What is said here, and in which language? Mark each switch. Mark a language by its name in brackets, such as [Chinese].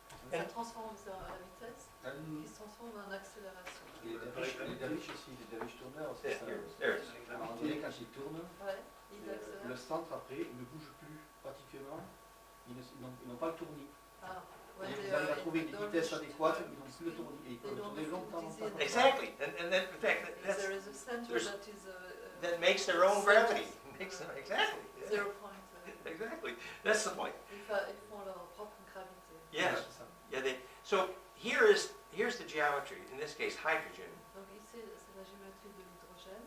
[French] Ça transforme ça à la vitesse, qui se transforme en accélération. Les derviches aussi, les derviches tourneurs, c'est ça. [English] There it is. [French] On dirait quand ils tournent, Ouais, il accélère. le centre après, il ne bouge plus pratiquement. Ils n'ont pas le tournis. Ah, ouais, Ils arrivent à trouver une vitesse adéquate, ils n'ont plus le tournis. Et ils peuvent tourner longtemps. [English] Exactly, and then, in fact, that's, There is a center there's- that is that makes their own gravity. Exactly. 0 point. Exactly. That's the point. [French] Ils font leur propre gravité. [English] Yeah. [French] C'est ça. [English] Yeah. So here's the geometry. In this case, hydrogen [French] Donc ici, c'est la géométrie de l'hydrogène